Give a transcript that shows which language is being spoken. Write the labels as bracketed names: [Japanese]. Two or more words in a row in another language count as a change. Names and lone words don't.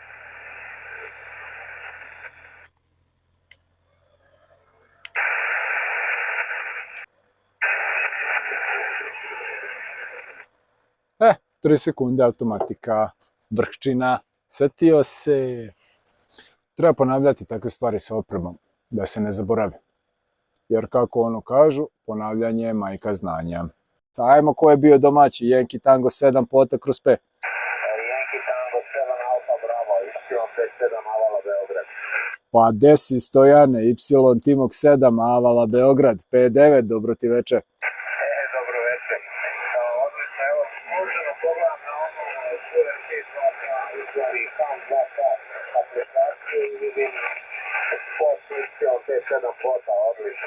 [Serbian] E, 3 sekunde automatika, vrhčina, setio se. Treba ponavljati takve stvari sa opremom, da se ne zaboravi. Jer kako ono kažu, ponavljanje je majka znanja. Ajmo, ko je bio domaći? Yankee Tango 7 pota kroz P. Yankee Tango 7 Alfa Bravo, Y57 Avala Beograd. Pa desi Stojane, Y Timok 7 Avala Beograd, P9, dobro ti večer. Dobro večer. Odlično, evo, možemo pogledam na ono QRC 2K, u stvari HAM 2K aplikaciju i vidim spot Y57 pota, odlično.